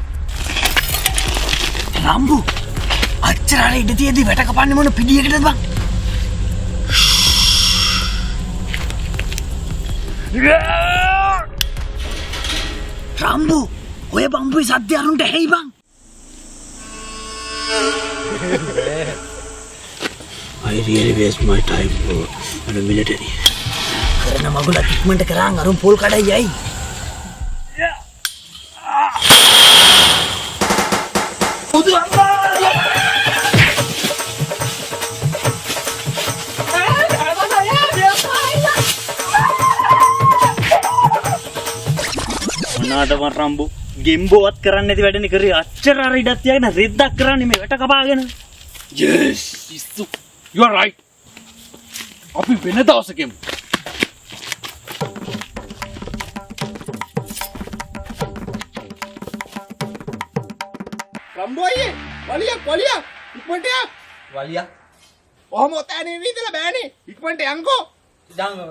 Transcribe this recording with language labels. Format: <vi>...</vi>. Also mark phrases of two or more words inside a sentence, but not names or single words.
<si>Rambo, අච්චරට ඉඳ තියෙද්දි වැට කපන්නේ මොන පිටියකටද බං? Rambo, ඔය බම්බුයි සද්ද අරුන්ට ඇහෙයි බං.</si> <en>I really waste my time for the military.</en> <si>කරන මගුල ඉක්මනට කරාන් අරුන් පොල් කඩයි යයි. බුදු අම්මා! මොනවාටම රම්බෝ ගෙම්බෝවත් කරන්නේ නැති වැඩනේ කරේ අච්චර අර ඉඩක් තියාගෙන රෙද්දක් කරන්නේ මේ වැට කපාගෙන.</si> <en>Yes, you are right.</en> <si>අපි වෙන දවසකෙමු. රම්බෝ අයියේ වලියක් ඉක්මනට යා. වලියා. ඔහොම ඔතෑනේ ඉඳලා බෑනේ. ඉක්මනට යන්කෝ.</si>